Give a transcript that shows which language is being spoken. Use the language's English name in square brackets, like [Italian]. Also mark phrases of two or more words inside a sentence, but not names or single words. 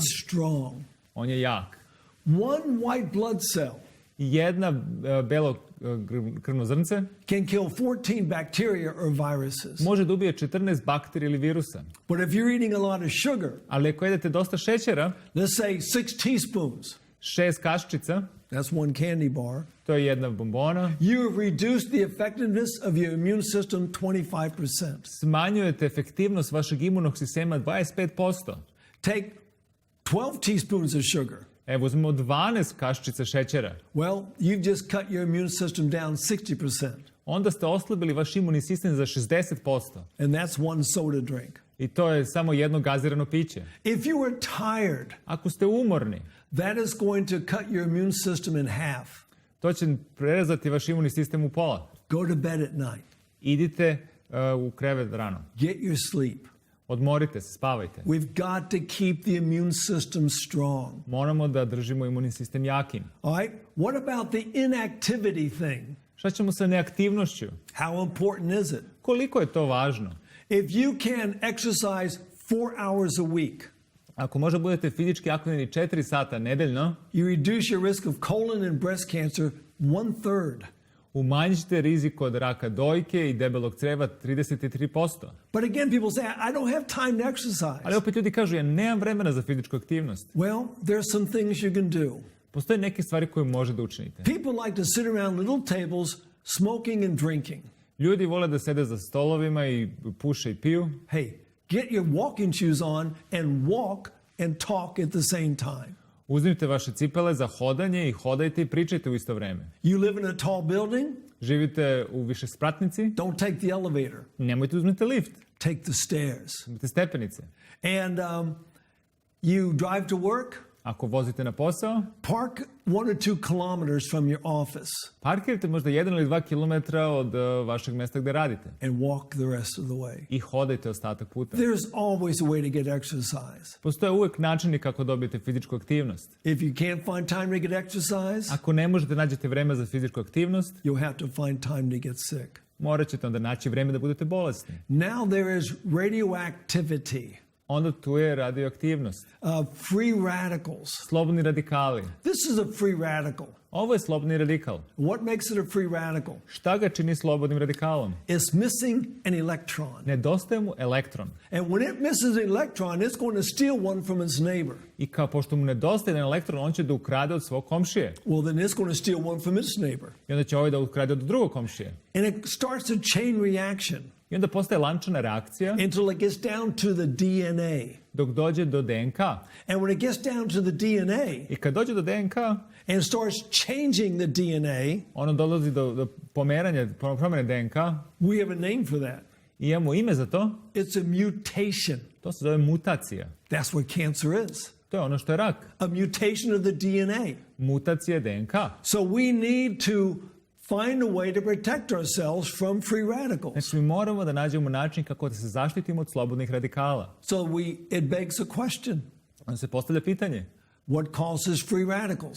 [English] it's strong. [Serbian] On je jak. [English] One white blood cell [Serbian] Jedna belo krvno zrnce [English] can kill 14 bacteria or viruses. [Serbian] može da ubije 14 bakterija ili virusa. [English] But if you're eating a lot of sugar, [Serbian] Ali ako jedete dosta šećera, [English] let's say 6 teaspoons, [Serbian] 6 kaščica, [English] that's one candy bar, [Serbian] to je jedna bombona, [English] you have reduced the effectiveness of your immune system 25%. [Serbian] smanjujete efektivnost vašeg imunog sistema 25%. [English] Take 12 teaspoons of sugar. [Serbian] Evo, uzmemo 12 kaščica šećera. [English] Well, you've just cut your immune system down 60%. [Serbian] Onda ste oslabili vaš imunni sistem za 60%. [English] And that's one soda drink. [Serbian] I to je samo jedno gazirano piće. [English] If you are tired, [Serbian] Ako ste umorni, [English] that is going to cut your immune system in half. [Serbian] to će prerezati vaš imunni sistem u pola. [English] Go to bed at night. [Serbian] Idite u krevet rano. [English] Get your sleep. [Serbian] Odmorite se, spavajte. [English] We've got to keep the immune system strong. [Serbian] Moramo da držimo imunni sistem jakim. [English] All right? What about the inactivity thing? [Serbian] Šta ćemo sa neaktivnošću? [English] How important is it? [Serbian] Koliko je to važno? [English] If you can exercise 4 hours a week, [Serbian] Ako možda budete fizički aktivni 4 sata nedeljno, [English] you reduce your risk of colon and breast cancer 1/3. [Serbian] umanjit ćete rizik od raka dojke i debelog creva 33%. [English] But again, people say, I don't have time to exercise. [Serbian] Ali opet ljudi kažu, ja nemam vremena za fizičku aktivnost. [English] Well, there's some things you can do. [Serbian] Postoje neke stvari koje možete da učinite. [English] People like to sit around little tables smoking and drinking. [Serbian] Ljudi vole da sede za stolovima i puše i piju. [English] Hey, get your walking shoes on and walk and talk at the same time. [Serbian] Uzmite vaše cipele za hodanje i hodajte i pričajte u isto vreme. [English] You live in a tall building? [Serbian] Živite u višespratnici? [English] Don't take the elevator. [Serbian] Nemojte uzmite lift. [English] Take the stairs. [Serbian] Uzmite stepenice. [English] And you drive to work? [Serbian] Ako vozite na posao, [English] Park 1 or 2 kilometers from your office [Serbian] parkirajte možda 1 ili 2 kilometra od vašeg mesta gde radite. [English] and walk the rest of the way. [Serbian] I hodajte ostatak puta. [English] There's always a way to get exercise. [Serbian] Postoje uvek načini kako dobijete fizičku aktivnost. [English] If you can't find time to get exercise, [Serbian] Ako ne možete nađete vreme za fizičku aktivnost, [English] you'll have to find time to get sick. [Serbian] morat ćete onda naći vreme da budete bolesni. [English] Now there is radioactivity, [Serbian] Onda tu je radioaktivnost. [English] free radicals. [Serbian] Slobodni radikali. [English] This is a free radical. [Serbian] Ovo je slobodni radikal. [English] What makes it a free radical? [Serbian] Šta ga čini slobodnim radikalom? [English] It's missing an electron. [Serbian] Nedostaje mu elektron. [English] And when it misses an electron, it's going to steal one from its neighbor. [Serbian] I kao pošto mu nedostaje jedan elektron, on će da ukrade od svog komšije. [English] Well, then it's going to steal one from its neighbor. [Serbian] I onda će ovaj da ukrade od drugog komšije. [English] And it starts a chain reaction [Serbian] I onda postaje lančana reakcija [English] until it gets down to the DNA. [Serbian] dok dođe do DNK. [English] And when it gets down to the DNA [Serbian] I kad dođe do DNK, [English] and starts changing the DNA, [Serbian] ono dolazi do pomeranja, promene DNK. [English] we have a name for that. [Serbian] I imamo ime za to. [English] It's a mutation. [Serbian] To se zove mutacija. [English] That's what cancer is. [Serbian] To je ono što je rak. [English] A mutation of the DNA. [Serbian] Mutacija DNK. [English] So we need to find a way to protect ourselves from free radicals. [Serbian] Znači mi moramo da nađemo način kako da se zaštitimo od slobodnih radikala. [English] So it begs a question. [Serbian] Onda se postavlja pitanje. [English] What causes free radicals?